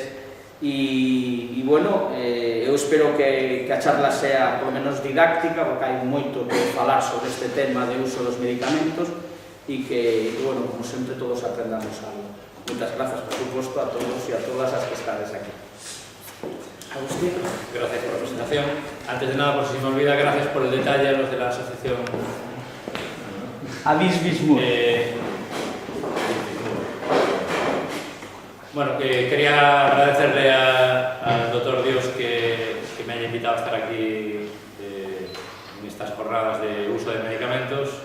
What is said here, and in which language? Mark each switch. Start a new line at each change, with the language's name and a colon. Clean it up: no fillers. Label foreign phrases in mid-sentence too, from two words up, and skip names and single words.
Galician: E, bueno, eu espero que a charla sea por menos didáctica, porque hai moito que falar sobre este tema de uso dos medicamentos e que, bueno, como sempre, todos aprendamos algo. Moitas grazas, por suposto, a todos e a todas as que estades aquí. Agustín.
Spanish: Gracias por la presentación. Antes de nada, por si me olvida, gracias por el detalle a los de la asociación Ais Bisburg. Bueno, quería agradecerle al doctor Dios que me haya invitado a estar aquí en estas jornadas de uso de medicamentos.